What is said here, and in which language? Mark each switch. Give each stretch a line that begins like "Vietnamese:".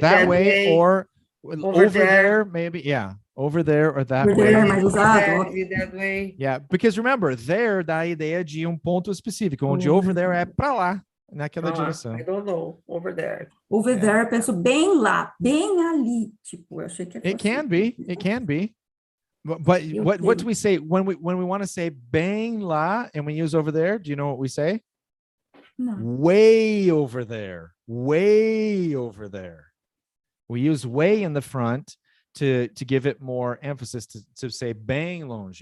English: That way or over there, maybe, yeah. Over there or that way.
Portuguese: Mais usado.
English: That way. Yeah, because remember,
Portuguese: there dá a ideia de ponto específico, onde over there é para lá, naquela direção.
English: I don't know, over there. Over there,
Portuguese: eu penso bem lá, bem ali. Tipo, eu achei que
English: It can be. But what do we say when we want to say
Portuguese: bem lá
English: and we use over there? Do you know what we say? No. Way over there. Way over there. We use way in the front to give it more emphasis to say
Portuguese: bem longe.